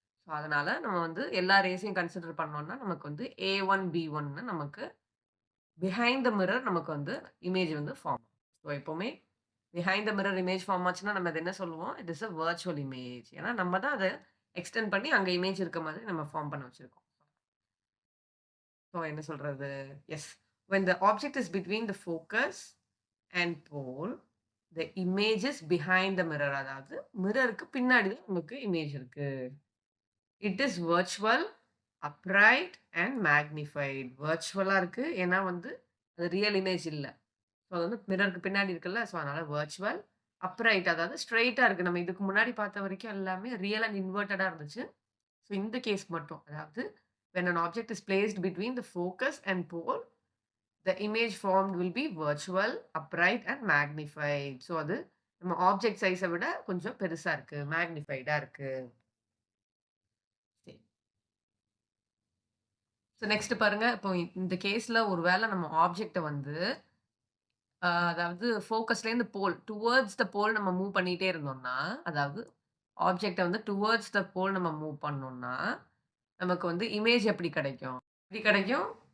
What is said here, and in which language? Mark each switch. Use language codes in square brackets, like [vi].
[ta] So அதனால நம்ம வந்து எல்லா ரேஸையும் கன்சிடர் பண்ணோம்னா, நமக்கு வந்து A1, B1ன்னு நமக்கு பிஹைண்ட் த மிரர் நமக்கு வந்து இமேஜ் வந்து ஃபார்ம். ஸோ எப்பவுமே behind the mirror image form ஆச்சுன்னா, நம்ம அத என்ன சொல்லுவோம்? [en] It is a virtual image. [ta] ஏன்னா நம்ம தான் அத எக்ஸ்டெண்ட் பண்ணி அங்க இமேஜ் இருக்க மாதிரி நம்ம ஃபார்ம் பண்ண வச்சிருக்கோம். ஸோ என்ன சொல்றது? S. [en] When the object is between the focus and pole, the image is behind the mirror. [ta] அதாவது மிரருக்கு பின்னாடி தான் நமக்கு இமேஜ் இருக்கு. [en] It is virtual, upright and magnified. [ta] வர்ச்சுவலா இருக்கு. ஏன்னா வந்து அது ரியல் இமேஜ் இல்ல. ஸோ அது வந்து மிரருக்கு பின்னாடி இருக்குல்ல. ஸோ அதனால வர்ச்சுவல், அப்ரைட் அதாவது ஸ்ட்ரெய்ட்டா இருக்கு. நம்ம இதுக்கு முன்னாடி பார்த்த வரைக்கும் எல்லாமே ரியல் அண்ட் இன்வெர்ட்டடா இருந்துச்சு. ஸோ இந்த கேஸ் மட்டும் அதாவது [en] when an object is placed between the focus and pole, The image formed will be virtual, upright and magnified. [ta] So அது நம்ம ஆப்ஜெக்ட் சைஸ விட கொஞ்சம் பெருசா இருக்கு. மேக்னிஃபைடா இருக்கு. சரி. ஸோ நெக்ஸ்ட் பாருங்க. இப்போ இந்த கேஸ்ல ஒரு வேள நம்ம ஆப்ஜெக்ட்ட வந்து அதாவது ஃபோக்கஸ்லேருந்து போல் டுவர்ட்ஸ் த போல் நம்ம மூவ் பண்ணிட்டே இருந்தோம்னா, அதாவது ஆப்ஜெக்ட்ட வந்து டுவர்ட்ஸ் த போல் நம்ம மூவ் பண்ணோம்னா, நமக்கு வந்து இமேஜ் எப்படி கிடைக்கும்? எப்படி கிடைக்கும்?